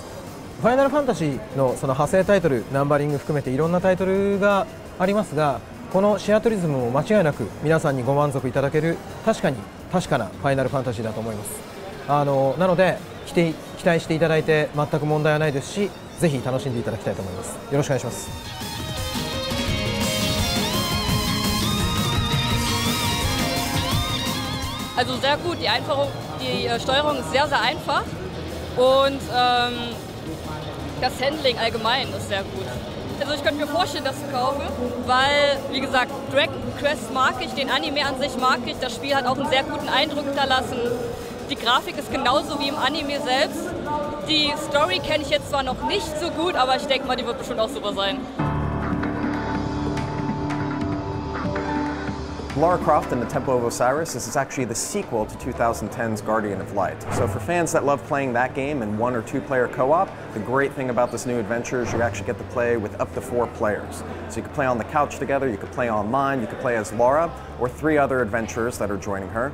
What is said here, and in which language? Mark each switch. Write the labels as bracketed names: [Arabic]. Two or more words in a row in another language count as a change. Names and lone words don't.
[Japanese] ファイナルファンタジーのその派生タイトル、ナンバリング含めていろんなタイトルがありますが、このシアトリズムも間違いなく皆さんにご満足いただける確かなファイナルファンタジーだと思います。なので期待していただいて全く問題はないですし、ぜひ楽しんでいただきたいと思います。よろしくお願いします。 [German] Also sehr gut, die Steuerung ist sehr, sehr einfach und das Handling allgemein ist sehr gut. Also ich könnte mir vorstellen, das zu kaufen, weil, wie gesagt, Dragon Quest mag ich, den Anime an sich mag ich, das Spiel hat auch einen sehr guten Eindruck hinterlassen. Die Grafik ist genauso wie im Anime selbst. Die Story kenne ich jetzt zwar noch nicht so gut, aber ich denke mal, die wird bestimmt auch super sein. [English] Lara Croft and the Temple of Osiris, this is actually the sequel to 2010's Guardian of Light. So for fans that love playing that game in 1 or 2 player co-op, the great thing about this new adventure is you actually get to play with up to 4 players. So you can play on the couch together, you can play online, you can play as Lara, or 3 other adventurers that are joining her.